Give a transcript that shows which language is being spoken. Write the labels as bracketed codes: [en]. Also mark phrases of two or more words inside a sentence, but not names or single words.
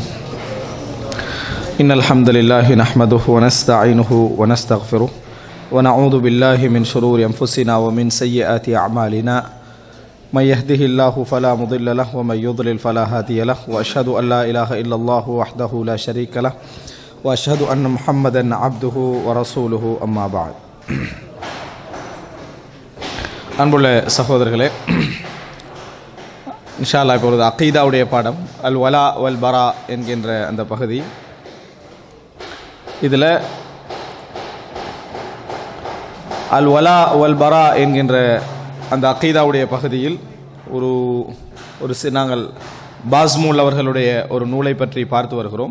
[ar] إن الحمد لله نحمده ونستعينه ونستغفره ونعوذ بالله من شرور أنفسنا ومن سيئات أعمالنا من يهده الله فلا مضل له ومن يضلل فلا هادي له وأشهد أن لا إله إلا الله وحده لا شريك له وأشهد أن محمدا عبده ورسوله أما بعد. [ta] அன்புள்ள சகோதரர்களே, [ar] إن شاء الله [ta] இப்பொழுது அகீதாவுடைய பாடம் [ar] الولاء والبراء [ta] என்கின்ற அந்த பகுதி. இதில் [ar] الولاء والبراء [ta] என்கின்ற அந்த அகீதாவுடைய பகுதியில் நாங்கள் பாஸ்மூல் அவர்களுடைய ஒரு நூலை பற்றி பார்த்து வருகிறோம்.